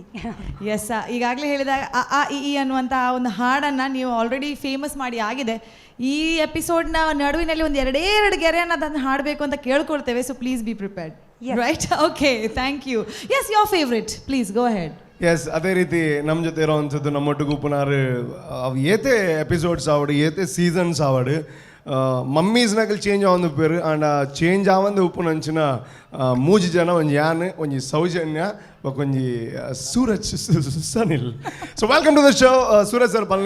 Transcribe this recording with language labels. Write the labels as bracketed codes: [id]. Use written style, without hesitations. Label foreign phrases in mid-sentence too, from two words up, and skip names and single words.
[kn] ಎಸ್, ಈಗಾಗಲೇ ಹೇಳಿದಾಗ ಅ ಇ ಅನ್ನುವಂಥ ಒಂದು ಹಾಡನ್ನು ನೀವು [en] already famous [kn] ಮಾಡಿ ಆಗಿದೆ. ಈ ಎಪಿಸೋಡ್ನ ನಡುವಿನಲ್ಲಿ ಒಂದು ಎರಡೇ ಗೆರೆಯನ್ನು ಅದನ್ನು ಹಾಡಬೇಕು ಅಂತ ಕೇಳ್ಕೊಳ್ತೇವೆ. [en] so please be prepared. right? okay, thank you. yes, your favourite, please go ahead. [tcy] ಎಸ್, ಅದೇ ರೀತಿ ನಮ್ಮ ಜೊತೆ ಇರೋವಂಥದ್ದು ನಮ್ಮೊಟ್ಟಿಗೂ ಪುನರ್ ಅವು ಏತೆ ಎಪಿಸೋಡ್ಸ್ ಆವಡು ಏತೆ ಸೀಸನ್ಸ್ ಆವಡು ಮಮ್ಮೀಸ್ನಾಗಲ್ಲಿ ಚೇಂಜ್ ಆವಂದು ಪೇರು ಆಂಡ ಚೇಂಜ್ ಆವಂದು ಉಪ್ಪು ನಂಚಿನ 3 ಜನ ಒಂಜಿ ಯಾನ್ ಒಂಜಿ ಸೌಜನ್ಯ ಒಂಜಿ ಸೂರಜ್ ಸನಿಲ್. [en] so welcome to the show ಸೂರಜ್ ಸರ್ ಪಲ್ಲೆ.